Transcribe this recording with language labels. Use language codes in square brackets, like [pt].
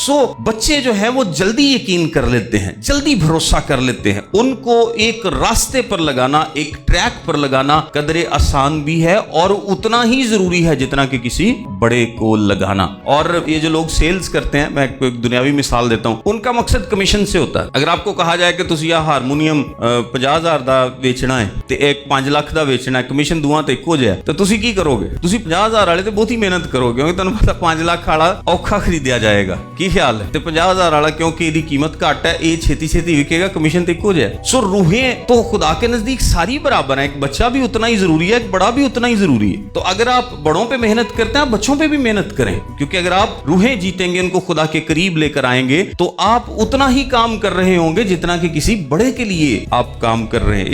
[hi] सो बच्चे जो है वो जल्दी यकीन कर लेते हैं, जल्दी भरोसा कर लेते हैं। उनको एक रास्ते पर लगाना, एक ट्रैक पर लगाना कदरे आसान भी है और उतना ही जरूरी है जितना कि किसी बड़े को लगाना। और ये जो लोग सेल्स करते हैं, मैं एक दुनियावी मिसाल देता हूं, उनका मकसद कमीशन से होता है। अगर आपको कहा जाए कि तुसी यह हारमोनीयम [pa] 50,000 ਦਾ ਵੇਚਣਾ ਹੈ ਤੇ ਇੱਕ 5 ਲੱਖ ਦਾ ਵੇਚਣਾ ਹੈ, ਕਮਿਸ਼ਨ ਦੋਵਾਂ ਤੇ ਇੱਕੋ ਜਿਹਾ, ਤਾਂ ਤੁਸੀਂ ਕੀ ਕਰੋਗੇ? ਤੁਸੀਂ 50,000 ਵਾਲੇ ਤੇ ਬਹੁਤੀ ਮਿਹਨਤ ਕਰੋਗੇ, ਕਿਉਂਕਿ ਤੁਹਾਨੂੰ ਪਤਾ 5 ਲੱਖ ਵਾਲਾ ਔਖਾ ਖਰੀਦਿਆ ਜਾਏਗਾ। ਕੀ ਖਿਆਲ ਹੈ? ਤੇ 50,000 ਵਾਲਾ ਕਿਉਂਕਿ ਇਹਦੀ ਕੀਮਤ ਘੱਟ ਹੈ, ਇਹ ਛੇਤੀ ਛੇਤੀ ਵਿਕੇਗਾ, ਕਮਿਸ਼ਨ ਤੇ ਇੱਕੋ ਜਿਹਾ। [hi] सो रूहें तो खुदा के नजदीक सारी बराबर है। एक बच्चा भी उतना ही जरूरी है, एक बड़ा भी उतना ही जरूरी है। तो अगर आप बड़ों पे मेहनत करते हैं, बच्चों पे भी मेहनत करें, क्योंकि अगर आप रूहें जीतेंगे, उनको खुदा के करीब लेकर आएंगे, तो आप उतना ही काम कर रहे होंगे जितना कि किसी बड़े के लिए आप काम कर रहे हैं।